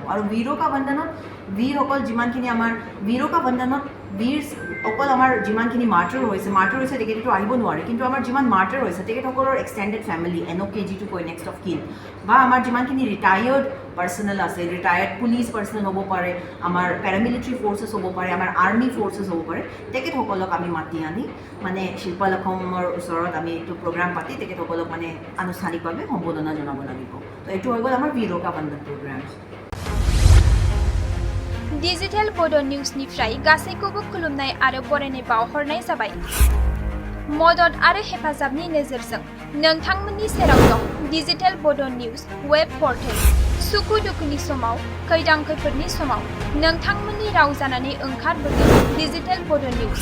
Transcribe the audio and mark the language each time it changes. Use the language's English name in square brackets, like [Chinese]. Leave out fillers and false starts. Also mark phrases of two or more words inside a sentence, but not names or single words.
[Assamese] আৰু বীৰকা বন্দনত বীৰসকল যিমানখিনি আমাৰ বীৰকা বন্দনত অকল আমাৰ যিমানখিনি মাৰ্টাৰ হৈছে তেখেতেতো আহিব নোৱাৰে, কিন্তু আমাৰ যিমান মাৰ্টাৰ হৈছে তেখেতসকলৰ [English] extended family [Assamese] NOK যিটো কয় [English] next of kin, [Assamese] বা আমাৰ যিমানখিনি [English] retired personnel [Assamese] আছে, [English] retired police personnel [Assamese] হ'ব পাৰে, আমাৰ [English] paramilitary forces [Assamese] হ'ব পাৰে, আমাৰ [English] army forces [Assamese] হ'ব পাৰে, তেখেতসকলক আমি মাতি আনি মানে শিল্পলখমৰ ওচৰত আমি এইটো প্ৰগ্ৰাম পাতি তেখেতসকলক মানে আনুষ্ঠানিকভাৱে সম্বোধনা জনাব লাগিব। তো এইটো হৈ গ'ল আমাৰ বীৰকা বন্দন প্ৰগ্ৰাম। [Bodo] डिजिटेल बड' निउसनिफ्राय गासैखौबो खुलुमनाय आरो बरायनाय बावहरनाय जाबाय। मदद आरो हेफाजाबनि नोजोरजों नोंथांमोननि सेराव दं डिजिटेल बड' निउस [English] web portal. [Bodo] सुखु दुखुनि समाव, खैदां खैफोदनि समाव नोंथांमोननि राव जानानै ओंखारबोगोन डिजिटेल बड' निउस।